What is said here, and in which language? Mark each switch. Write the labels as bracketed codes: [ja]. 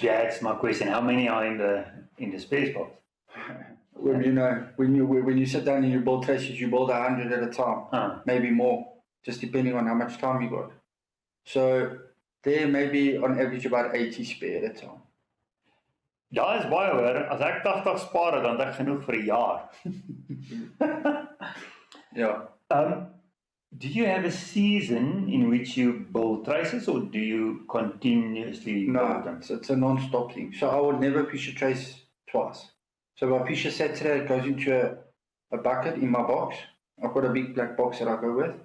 [en] That's my question. How many are in the spares box? When you sit down and you build traces, you build 100 at a time, maybe more, just depending on how much time you got. So there may be on average about 80 spare at a time. [af] Daar is baie hoor, as ek 80 spaar het, dan het ek genoeg vir 'n jaar. [en] Yeah. Do you have a season in which you build traces, or do you continuously build No, them? it's a non-stop thing. So I would never fish a trace twice. So if I fish a Saturday, it goes into a bucket in my box. I've got a big black box that I go with.